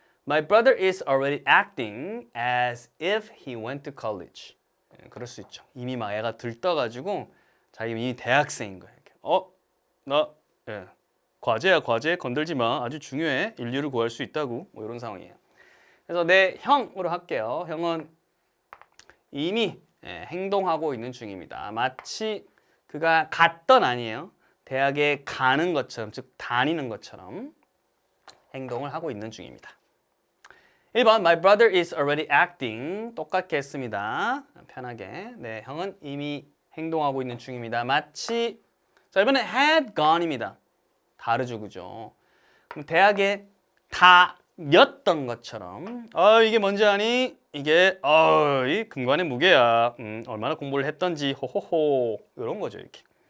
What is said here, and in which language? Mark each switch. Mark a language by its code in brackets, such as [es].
[en] My brother is already acting as if he went to college. [ko] 그럴 수 있죠. 이미 막 애가 들떠가지고 자기 이미 대학생인 거예요. 나 과제야 과제 건들지 마. 아주 중요해. 인류를 구할 수 있다고. 뭐 이런 상황이에요. 그래서 내 형으로 할게요. 형은 이미 행동하고 있는 중입니다. 마치 그가 갔던 아니에요. 대학에 가는 것처럼, 즉 다니는 것처럼 행동을 하고 있는 중입니다. [en] 1번 My brother is already acting. [ko] 똑같게 했습니다. 편하게. 네, 형은 이미 행동하고 있는 중입니다. 마치 자, 이번에 had gone입니다. 다르죠, 그죠? 그럼 대학에 다녔던 것처럼 이게 뭔지 아니? 이게 이 금관의 무게야. 얼마나 공부를 했던지 호호호 이런 거죠, 이렇게.